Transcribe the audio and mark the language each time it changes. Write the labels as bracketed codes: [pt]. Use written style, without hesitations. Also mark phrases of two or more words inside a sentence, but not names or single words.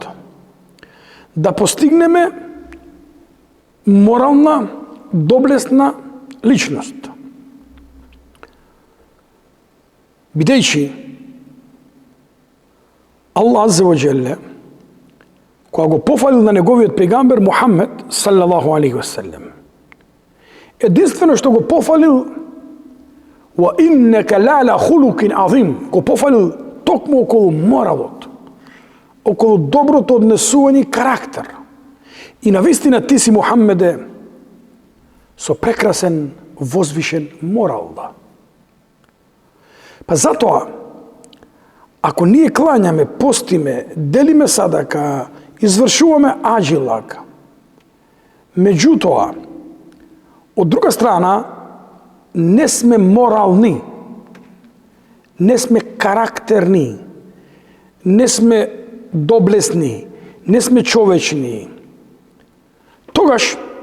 [mk] Да постигнеме морална, доблесна личност. Бидејќи Аллах [ar] عز وجل, [mk] кога го пофалил на неговиот пегамбер Мухаммед [ar] صلى الله عليه وسلم, [mk] единствено што го пофалил [ar] وإنك لعلى خلق عظيم, [mk] го пофалил токму околу моралот, околу доброто однесување и карактер. И навистина ти си, Мухаммеде, со прекрасен, возвишен морал. Па затоа, ако ние клањаме, постиме, делиме садака, извршуваме аджилак, меѓутоа, од друга страна, не сме морални, не сме карактерни, не сме доблесни, не сме човечни, тогаш